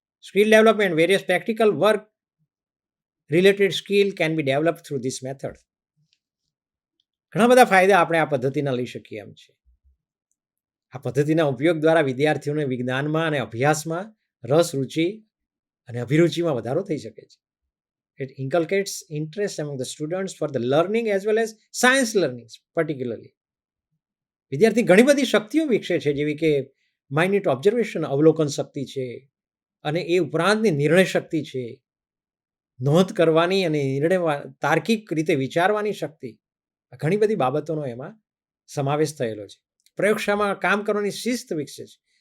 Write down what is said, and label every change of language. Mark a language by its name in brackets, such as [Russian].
[English] Skill development, various practical work related skill can be develop through this method. [Gujarati] ઘણા બધા ફાયદા આપણે આ પદ્ધતિના લઈ શકીએ એમ છે. આ પદ્ધતિના ઉપયોગ દ્વારા વિદ્યાર્થીઓને વિજ્ઞાનમાં અને અભ્યાસમાં રસ, રુચિ અને અભિરુચિમાં વધારો થઈ શકે છે. [English] It inculcates interest among the students for the learning as well as science learning particularly. [Gujarati] વિદ્યાર્થી ઘણી બધી શક્તિઓ વિકસે છે, જેવી કે માઇન્યુટ ઓબ્ઝર્વેશન, અવલોકન શક્તિ છે, અને એ ઉપરાંતની નિર્ણય શક્તિ છે, નોંધ કરવાની અને નિર્ણય તાર્કિક રીતે વિચારવાની શક્તિ. ઘણી બધી બાબતોનો એમાં સમાવેશ થયેલો છે. પ્રયોગશાળામાં કામ કરવાની શિસ્ત વિકસે છે.